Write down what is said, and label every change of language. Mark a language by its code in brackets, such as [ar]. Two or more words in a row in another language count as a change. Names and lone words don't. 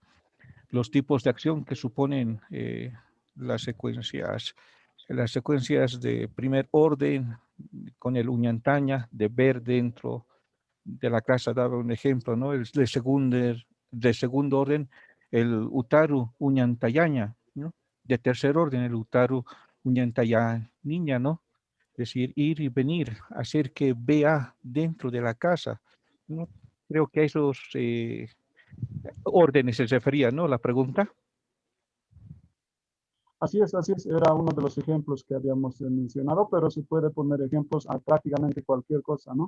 [es] Los tipos de acción que suponen las secuencias de primer orden, con el uñantaña, de ver dentro de la casa, daba un ejemplo, ¿no? El de segundo orden, el [ay] utaru uñantayaña, [es] ¿no? De tercer orden, el [ay] utaru uñantayaña, [es] ¿no? Es decir, ir y venir, hacer que vea dentro de la casa, ¿no? Creo que a esos órdenes se refería, ¿no? La pregunta. Así es, era uno de los ejemplos que habíamos mencionado, pero se puede poner ejemplos a prácticamente cualquier cosa, ¿no?